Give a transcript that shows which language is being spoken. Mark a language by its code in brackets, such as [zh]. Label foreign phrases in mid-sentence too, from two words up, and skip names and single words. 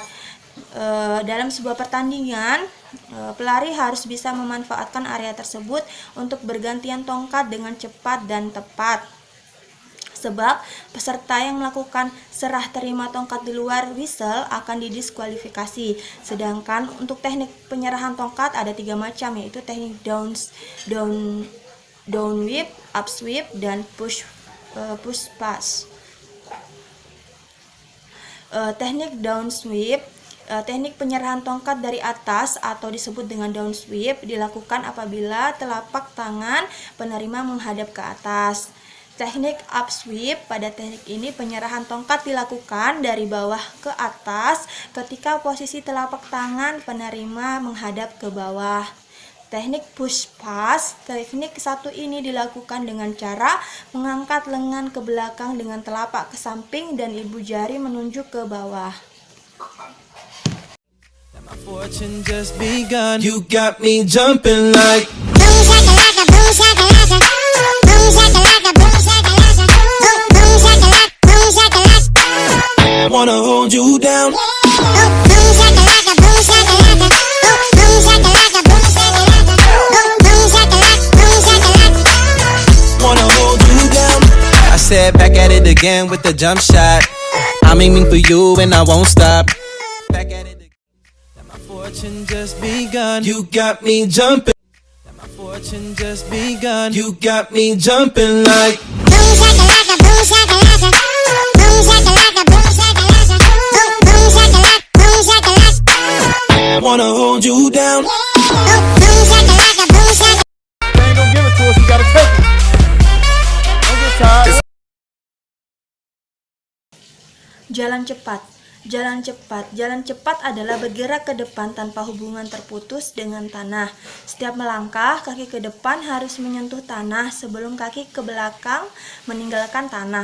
[id] Dalam sebuah pertandingan, pelari harus bisa memanfaatkan area tersebut untuk bergantian tongkat dengan cepat dan tepat. Sebab peserta yang melakukan serah terima tongkat di luar whistle akan didiskualifikasi. Sedangkan untuk teknik penyerahan tongkat ada 3 macam, yaitu teknik [en] down whip, up sweep, [id] dan [en] push pass. [id] Teknik [en] down sweep, [id] teknik penyerahan tongkat dari atas atau disebut dengan [en] down sweep [id] dilakukan apabila telapak tangan penerima menghadap ke atas. Teknik [en] up sweep, [id] pada teknik ini penyerahan tongkat dilakukan dari bawah ke atas ketika posisi telapak tangan penerima menghadap ke bawah. Teknik [en] push pass, [id] teknik satu ini dilakukan dengan cara mengangkat lengan ke belakang dengan telapak ke samping dan ibu jari menunjuk ke bawah. [en] My fortune just begun. You got me jumping like boom shakalaka, boom shakalaka, boom shakalaka, boom shakalaka, boom shakalaka, boom shakalaka. wanna hold you down. Boom shakalaka, boom shakalaka, boom shakalaka, boom shakalaka, boom shakalaka, boom shakalaka. Wanna hold you down. I said back at it again with the jump shot. I'm aiming for you and I won't stop. Back at it again. My fortune just begun. You got me jumping. My fortune just begun. You got me jumping like Boom shakalaka, boom shakalaka, boom shakalaka, boom shakalaka, boom shakalaka, boom shakalaka. wanna hold you down. Boom shakalaka, boom shakalaka. They ain't gonna give it to us, we gotta take it. Don't get tired. [id] Jalan cepat. Jalan cepat adalah bergerak ke depan tanpa hubungan terputus dengan tanah. Setiap melangkah, kaki ke depan harus menyentuh tanah sebelum kaki ke belakang meninggalkan tanah.